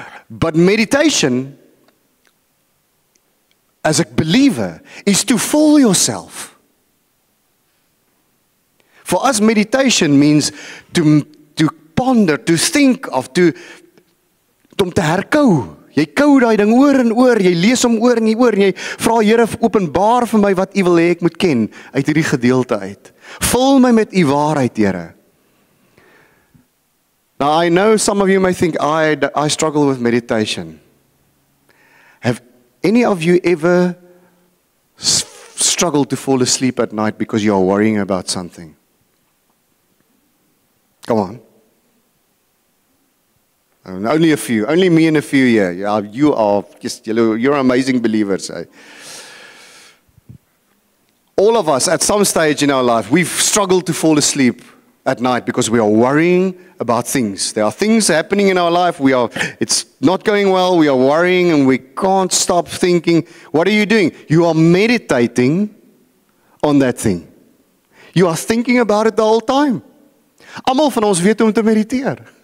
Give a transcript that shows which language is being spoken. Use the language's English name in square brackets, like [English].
[English] But meditation, as a believer, is to fill yourself. For us, meditation means to ponder, to think of, [Afrikaans] om te herkou. Jy kou daai ding oor en oor, jy lees hom oor en oor, en jy vra Here, openbaar vir my wat U wil hê ek moet ken uit hierdie gedeelte uit. Vul my met U waarheid, Here. [English] Now I know some of you may think I struggle with meditation. Have any of you ever struggled to fall asleep at night because you are worrying about something? Come on. Only a few. Only me and a few here. Yeah, you're amazing believers. Eh? All of us, at some stage in our life, we've struggled to fall asleep at night because we are worrying about things. There are things happening in our life. It's not going well. We are worrying and we can't stop thinking. What are you doing? You are meditating on that thing. You are thinking about it the whole time. [Afrikaans] Almal van ons weet hoe om te mediteer.